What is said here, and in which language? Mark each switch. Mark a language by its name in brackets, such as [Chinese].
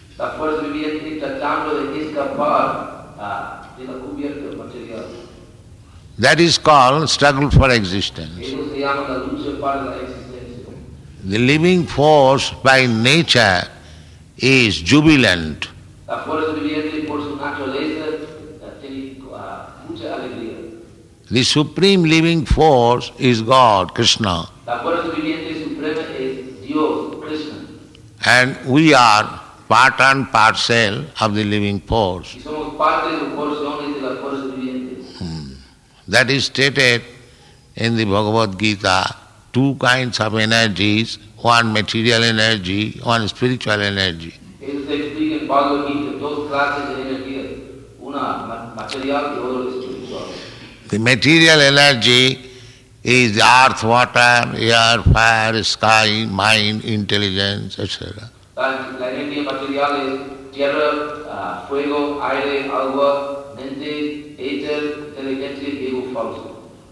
[Spanish] La fuerza viviente tratando de escapar de la cubierta material. [English] That is called struggle for existence. [Spanish] Eso se llama la lucha para la existencia. [English] The living force by nature is jubilant. [Spanish] La fuerza viviente por su naturaleza tiene mucha alegría. [English] The supreme living force is God, Krishna. [Spanish] La fuerza viviente suprema es Dios, Krishna. [English] And we are part and parcel of the living force. [Spanish] Y somos parte de porciones de la fuerza viviente. [English] That is stated in the Bhagavad Gita, two kinds of energies, one material energy, one spiritual energy. [Spanish] Eso se explica en Bhagavad Gita, dos clases de energía, una material y otra espiritual. [English] The material energy is the earth, water, air, fire, sky, mind, intelligence, etc. [Spanish] La energía material es tierra, fuego, aire, agua, mente, éter, inteligencia y ego falso.